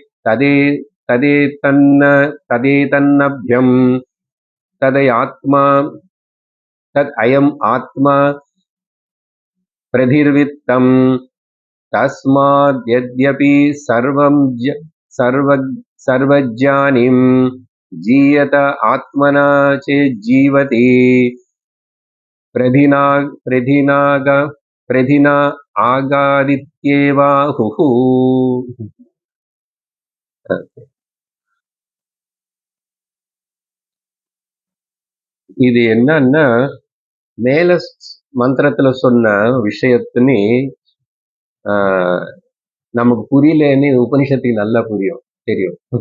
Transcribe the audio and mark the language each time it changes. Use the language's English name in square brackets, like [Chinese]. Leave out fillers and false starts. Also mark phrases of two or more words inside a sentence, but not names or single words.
[Sanskrit] तदेतन्नभ्यं तदयम् आत्मा प्रधिर्वित्तं तस्माद्यद्यपि सर्वज्ञानीं जीयत आत्मना चेज्जीवति प्रधिना आगादित्येवाहुः. [Tamil] இது என்னன்னா மேல மந்திரத்துல சொன்ன விஷயத்துன்னு நமக்கு புரியலன்னு உபனிஷத்துக்கு நல்லா தெரியும்.